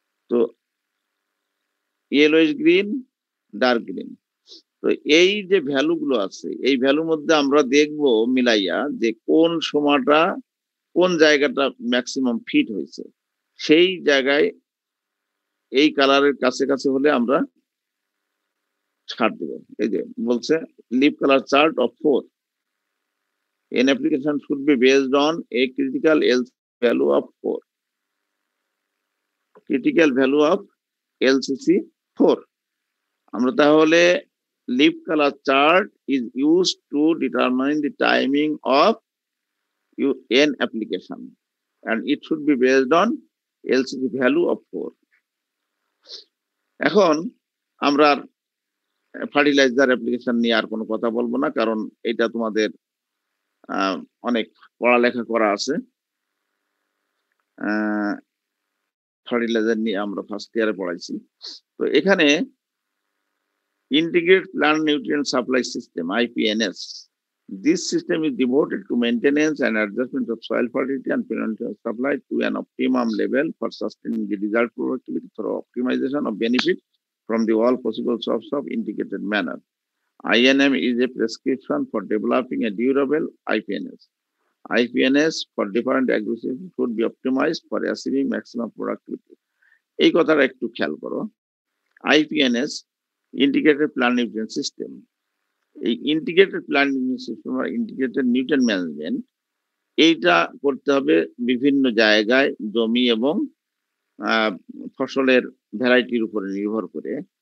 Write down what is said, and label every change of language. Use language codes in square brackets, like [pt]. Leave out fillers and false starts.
[bn] তো yellowish green, dark green, তো এই যে ভ্যালু গুলো আছে, এই ভ্যালুর মধ্যে আমরা দেখব মিলাইয়া যে কোন সময়টা কোন জায়গাটা ম্যাক্সিমাম ফিট হয়েছে। সেই জায়গায় এই কালারের কাছে কাছে হলে আমরা ছাড় দেব। এই যে বলছে [en] Leaf colour chart of 4 in application should be based on a critical LC value of 4. Critical value of LCC 4. [bn] আমরা তাহলে [en] leaf color chart is used to determine the timing of N application, and it should be based on LCC value of 4. [bn] এখন আমরা fertiliser application নিয়ে আর কোনো কথা বলবো না, কারণ এটা তোমাদের অনেক পড়ালেখা করা আছে। ফার্টিলাইজার নিয়ে আমরা ফার্স্ট ইয়ারে পড়াইছি। তো এখানে [en] Integrated plant nutrient supply system, IPNS, this system is devoted to maintenance and adjustment of soil fertility and perennial supply to an optimum level for sustaining the desired productivity through optimization of benefit from the all possible sources of integrated manner. INM is a prescription for developing a durable IPNS. IPNS for different agriculture should be optimized for achieving maximum productivity. [bn] এই কথাটা একটু খেয়াল করো। IPNS, integrated plant nutrient system, এই integrated plant nutrient system বা integrated nutrient management, এইটা করতে হবে বিভিন্ন জায়গায় জমি এবং ফসলের ভ্যারাইটির উপরে নির্ভর করে।